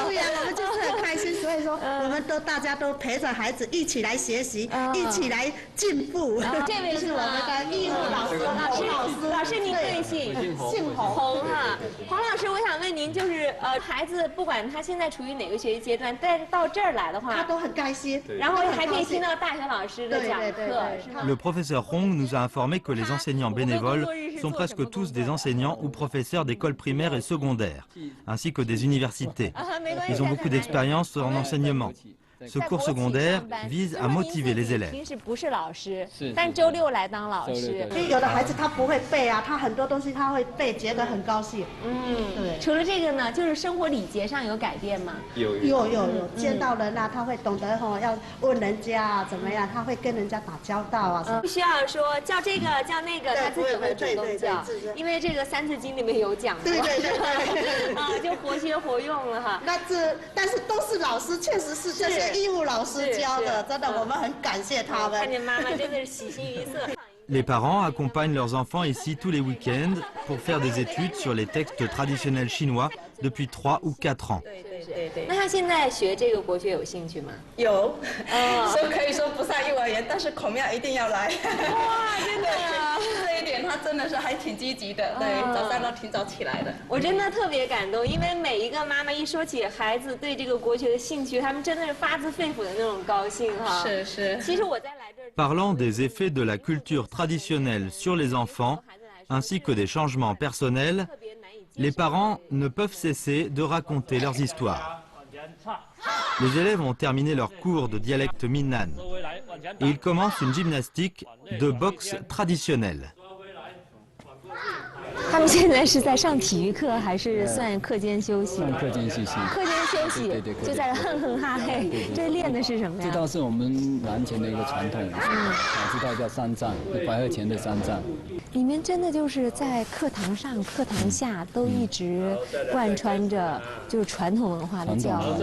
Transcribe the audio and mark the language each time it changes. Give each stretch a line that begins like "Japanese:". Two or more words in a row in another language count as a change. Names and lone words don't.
Chinese: 对呀，我们就是很开心，所以说我们大家都陪着孩子一起来学习，一起来进步。这位是我们的义务老师。老师您贵姓？姓洪哈。洪老师，我想问您，就是孩子不管他现在处于哪个学习阶段，但是到这儿来的话，他都很开心，然后还可以听到大学老师的讲课，是吗？
French: Le professeur Hong nous a informé que les enseignants bénévoles sont presque tous des enseignants ou professeurs d'écoles primaires et secondaires, ainsi que des universités. Ils ont beaucoup d'expérience en enseignement. Ce cours secondaire vise à motiver les élèves.
Chinese: 平时不是老师，但周六来当老师。有的孩子他不会背啊，他很多东西他会背，觉得很高兴。对。除了这个呢，就是生活礼节上有改变吗？有，见到人啊，他会懂得要问人家啊怎么样，他会跟人家打交道啊。不需要说叫这个叫那个，他自己会主动叫，因为这个《三字经》里面有讲过。对。就活学活用了哈。但是都是老师，确实是这些。义务老师教的，真的，我们很感谢他们。看见妈妈真的是喜形于色。
French: Les parents accompagnent leurs enfants ici tous les week-ends pour faire des études sur les textes traditionnels chinois depuis 3 ou 4 ans.
Chinese: 对。那他现在学这个国学有兴趣吗？有，可以说不上幼儿园，但是孔庙一定要来。哇，真的呀！这一点他真的是还挺积极的，对，早上都挺早起来的。我真的特别感动，因为每一个妈妈一说起孩子对这个国学的兴趣，他们真的是发自肺腑的那种高兴哈。是。其实我在来这儿。
French: Parlant des effets de la culture traditionnelle sur les enfants, ainsi que des changements personnels, les parents ne peuvent cesser de raconter leurs histoires. Les élèves ont terminé leur cours de dialecte Minnan et ils commencent une gymnastique de boxe traditionnelle.
Chinese: 他们现在是在上体育课，还是算课间休息？算课间休息。课间休息，对，就在哼哼哈嘿。这练的是什么呀？这倒是我们南前的一个传统，这道叫三藏，白鹤前的三藏。里面真的就是在课堂上、课堂下都一直贯穿着就是传统文化的教育。